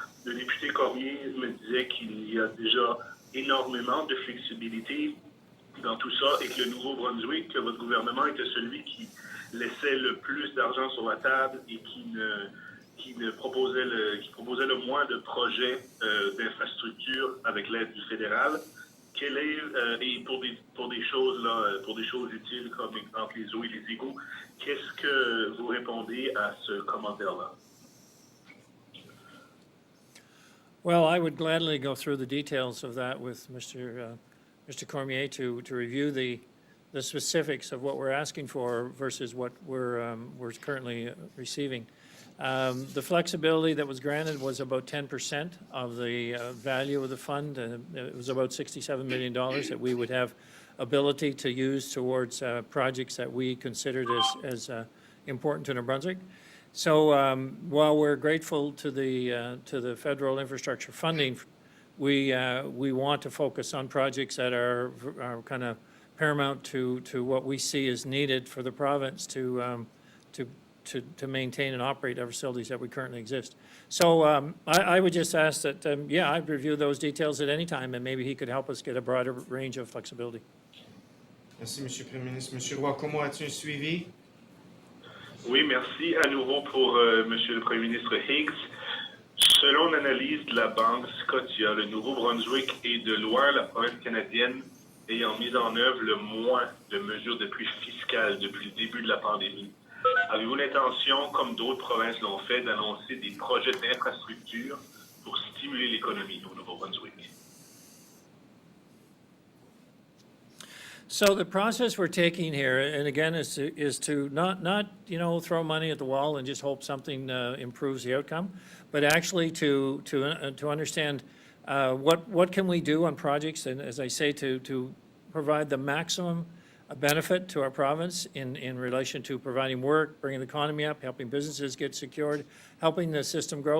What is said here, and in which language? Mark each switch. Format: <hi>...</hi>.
<fr>Le député Cormier me disait qu'il y a déjà énormément de flexibilité dans tout ça et que le Nouveau-Brunswick, que votre gouvernement était celui qui laissait le plus d'argent sur la table et qui proposait le moins de projets d'infrastructures avec l'aide du fédéral. Quel est, et pour des choses utiles comme entre les eaux et les égouts, qu'est-ce que vous répondez à ce commentaire-là?</fr> <en>Well, I would gladly go through the details of that with Mr. Cormier to review the specifics of what we're asking for versus what we're currently receiving. The flexibility that was granted was about 10% of the value of the fund. It was about $67 million that we would have ability to use towards projects that we considered as important to New Brunswick. So while we're grateful to the federal infrastructure funding, we want to focus on projects that are kind of paramount to what we see as needed for the province to maintain and operate our facilities that we currently exist. So I would just ask that, yeah, I'd review those details at any time, and maybe he could help us get a broader range of flexibility.</en> <fr>Merci, M. le Premier ministre. M. Roy-Como, as-tu un suivi? Oui, merci à nouveau pour M. le Premier ministre Higgs. Selon l'analyse de la Banque Scotia, le Nouveau-Brunswick est de loin la province canadienne ayant mis en œuvre le moins de mesures d'appui fiscal depuis le début de la pandémie. Avez-vous l'intention, comme d'autres provinces l'ont fait, d'annoncer des projets d'infrastructure pour stimuler l'économie au Nouveau-Brunswick?</fr> <en>So the process we're taking here, and again, is to not throw money at the wall and just hope something improves the outcome, but actually to understand what can we do on projects, and as I say, to provide the maximum benefit to our province in relation to providing work, bringing the economy up, helping businesses get secured, helping the system grow.</en>